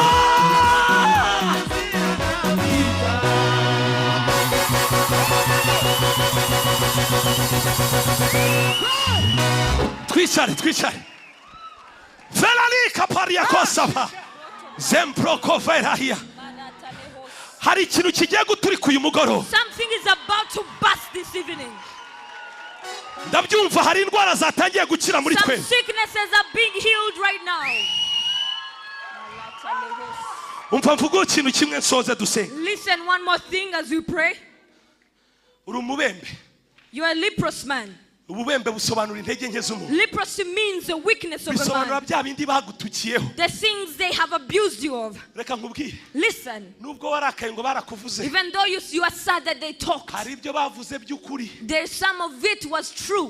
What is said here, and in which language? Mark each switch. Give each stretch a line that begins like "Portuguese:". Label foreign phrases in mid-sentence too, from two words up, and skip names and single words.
Kinyarwanda: Twishare. Velali kaparia kosapa. Zempro koverahia. Hari ikintu kigiye guturika uyu mugoro.
English: Something is about to burst this evening.
Kinyarwanda: Ndabyumva hari indwara zatangiye gukira muri twe.
English: Some sicknesses are being healed right now.
Kinyarwanda: Umva mvugo ikintu kimwe nsoze dusenga.
English: Listen one more thing as we pray.
Kinyarwanda: Uri umubembe.
English: You are a leprous man. Leprosy means the weakness of a man. The things they have abused you of. Listen. Even though you are sad that they talked, there some of it was true.